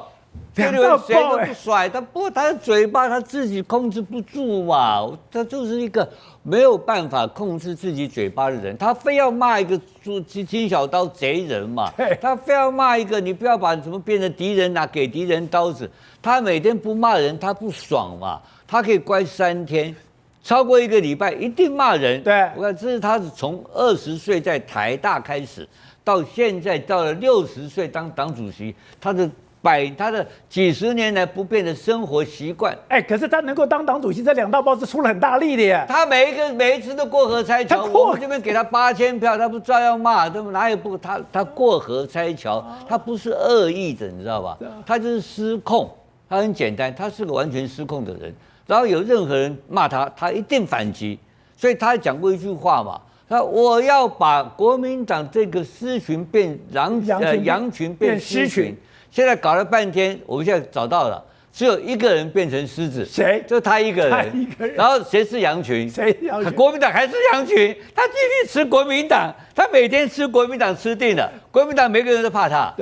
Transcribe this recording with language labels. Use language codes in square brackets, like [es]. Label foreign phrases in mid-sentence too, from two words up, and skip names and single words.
[zh] 鄭麗文誰都不甩，他的嘴巴他自己控制不住嘛，他就是一個沒有辦法控制自己嘴巴的人，他非要罵一個金小刀賊人嘛，他非要罵一個你不要把什麼變成敵人拿給敵人刀子，他每天不罵人他不爽嘛，他可以關3天，超過1個禮拜一定罵人。對，我看這是他是從20歲在台大開始，到現在到了60歲當黨主席，他的幾十年來不變的生活習慣。可是他能夠當黨主席，這2大報是出了很大力的耶。他每一次都過河拆橋，我們這邊給他8000票，他不照樣罵？他們哪有不他過河拆橋，他不是惡意的，你知道吧？他就是失控，他很簡單，他是個完全失控的人。然後有任何人罵他，他一定反擊。所以他講過一句話嘛，他我要把國民黨這個獅群變羊群變獅群。現在搞了半天，我們現在找到了，只有一個人變成獅子，誰？就他一個人。然後誰是羊群？誰羊群？國民黨還是羊群，他繼續吃國民黨，他每天吃國民黨吃定了，國民黨每個人都怕他。